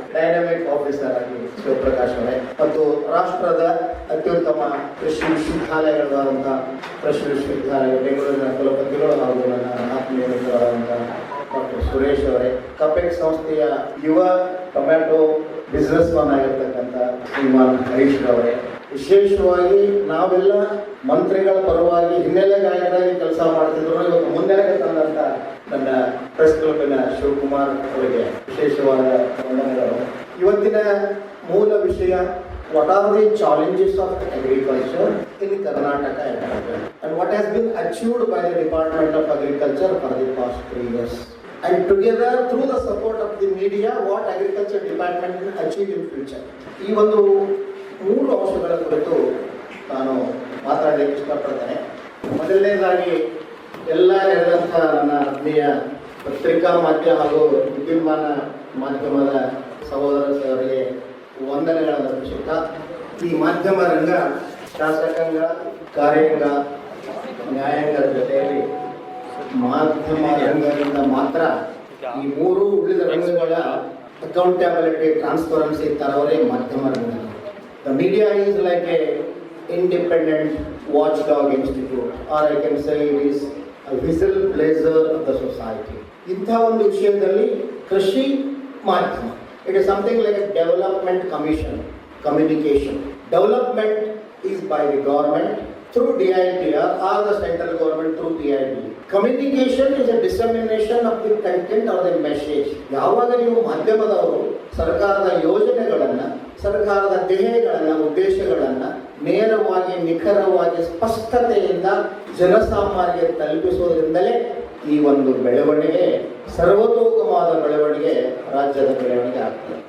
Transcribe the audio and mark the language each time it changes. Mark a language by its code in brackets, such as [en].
[kn] Dynamic officer ಆಗಿ ಶಿವಪ್ರಕಾಶ್ ಅವರೇ ಮತ್ತು ರಾಷ್ಟ್ರದ ಅತ್ಯುತ್ತಮ ಕೃಷಿ ವಿಶ್ವವಿದ್ಯಾಲಯಗಳಾದಂತಹ ಕೃಷಿ ವಿಶ್ವವಿದ್ಯಾಲಯ ಬೆಂಗಳೂರಿನ ಕುಲಪತಿಗಳು ಹಾಗೂ ನನ್ನ ಆತ್ಮೀಯ ಮಿತ್ರರಾದಂತಹ ಡಾಕ್ಟರ್ ಸುರೇಶ್ ಅವರೇ, ಕಪೆಕ್ ಸಂಸ್ಥೆಯ ಯುವ ಟೊಮ್ಯಾಟೊ ಬಿಸ್ನೆಸ್ ಮನ್ ಆಗಿರ್ತಕ್ಕಂಥ ಶ್ರೀಮಾನ್ ಹರೀಶ್ ಅವರೇ, ವಿಶೇಷವಾಗಿ ನಾವೆಲ್ಲ ಮಂತ್ರಿಗಳ ಪರವಾಗಿ ಹಿನ್ನೆಲೆ ಗಾಯಕರಾಗಿ ಕೆಲಸ ಮಾಡ್ತಿದ್ರು, ಇವತ್ತು ಮುನ್ನೆಲೆಗೆ ತಂದಂತ ನನ್ನ ಪ್ರೆಸ್ ಕ್ಲಬ್ಬಿನ ಶಿವಕುಮಾರ್ ಅವರಿಗೆ ವಿಶೇಷವಾದ ವಂದನೆಗಳು. ಇವತ್ತಿನ ಮೂಲ ವಿಷಯ [en] what are the challenges of agriculture in Karnataka and what has been achieved by the Department of Agriculture for the past 3 years. And together, through the support of the media, what agriculture department will achieve in future. [kn] ಈ ಒಂದು 3 ಅಂಶಗಳ ಕುರಿತು ನಾನು ಮಾತಾಡಲಿಕ್ಕೆ ಇಷ್ಟಪಡ್ತೇನೆ. ಮೊದಲನೇದಾಗಿ ಎಲ್ಲ ಇರದಂಥ ನನ್ನ ಆತ್ಮೀಯ ಪತ್ರಿಕಾ ಮಾಧ್ಯಮ ಹಾಗೂ ವಿದ್ಯುನ್ಮಾನ ಮಾಧ್ಯಮದ ಸಹೋದರರಿಗೆ ವಂದನೆಗಳನ್ನು ಅರ್ಪಿಸುತ್ತಾ, ಈ ಮಾಧ್ಯಮ ರಂಗ ಶಾಸಕಾಂಗ, ಕಾರ್ಯಾಂಗ, ನ್ಯಾಯಾಂಗದ ಜೊತೆಯಲ್ಲಿ ಮಾಧ್ಯಮ ರಂಗದಿಂದ ಮಾತ್ರ ಈ 3 ಉಳಿದ ರಂಗಗಳ ಅಕೌಂಟಬಿಲಿಟಿ, ಟ್ರಾನ್ಸ್ಪರೆನ್ಸಿ ತರವರೇ ಮಾಧ್ಯಮ ರಂಗ. [en] The media is like a independent watchdog institute, or I can say it is a whistle blazer of the society. [kn] ಇಂಥ ಒಂದು ವಿಷಯದಲ್ಲಿ ಕೃಷಿ ಮಾಧ್ಯಮ, [en] it is something like a development commission, communication. Development is by the government through DIPR or the central government through PIB. Communication is a dissemination of the content or the message. [kn] ಯಾವಾಗ ನೀವು ಮಾಧ್ಯಮದವರು ಸರ್ಕಾರದ ಯೋಜನೆಗಳನ್ನು, ಸರ್ಕಾರದ ಧ್ಯೇಯಗಳನ್ನು, ಉದ್ದೇಶಗಳನ್ನು ನೇರವಾಗಿ, ನಿಖರವಾಗಿ, ಸ್ಪಷ್ಟತೆಯಿಂದ ಜನಸಾಮಾನ್ಯರಿಗೆ ತಲುಪಿಸುವುದರಿಂದಲೇ ಈ ಒಂದು ಬೆಳವಣಿಗೆ, ಸರ್ವತೋಮುಖವಾದ ಬೆಳವಣಿಗೆ, ರಾಜ್ಯದ ಬೆಳವಣಿಗೆ ಆಗ್ತದೆ.